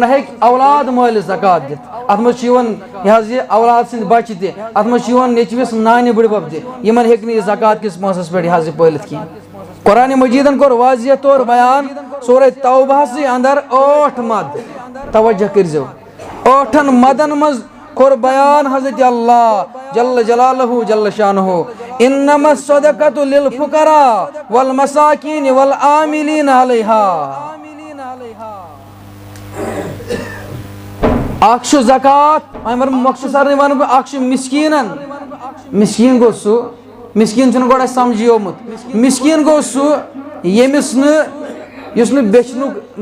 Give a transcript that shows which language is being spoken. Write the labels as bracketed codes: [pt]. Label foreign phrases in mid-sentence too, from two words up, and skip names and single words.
[ks] ہیٚکہِ اولاد مٲلِس زکات دِتھ اتھ منٛز چھُ یِوان یہ اولاد سٕنٛدۍ بچہِ تہِ اتھ منٛز چھُ یِوان نیٚچوِس نانہِ بٕڈبب تہِ یمن ہیٚکہِ نہٕ یہِ زکات کِس پونٛسس پٮ۪ٹھ یہ پٲلِتھ کینٛہہ قرآن مجیدن کوٚر واضح طور بیان سورہ توبہسٕے اندر 8 مد توجہ کرزو 8 مدن مز کوٚر بیان حضرت اللہ [ar] جل جلالہ جل شانہ انما الصدقۃ للفقراء والمساکین والعاملین علیہا [ks] اکھ چھُ زکات مختصر ون بہٕ اکھ چھُ مسکیٖن گوٚو سُہ مسکیٖن چھُنہٕ گۄڈٕ اَسہِ سمجھی آمُت مسکیٖن گوٚو سُہ ییٚمِس یُس نہٕ بیچنُک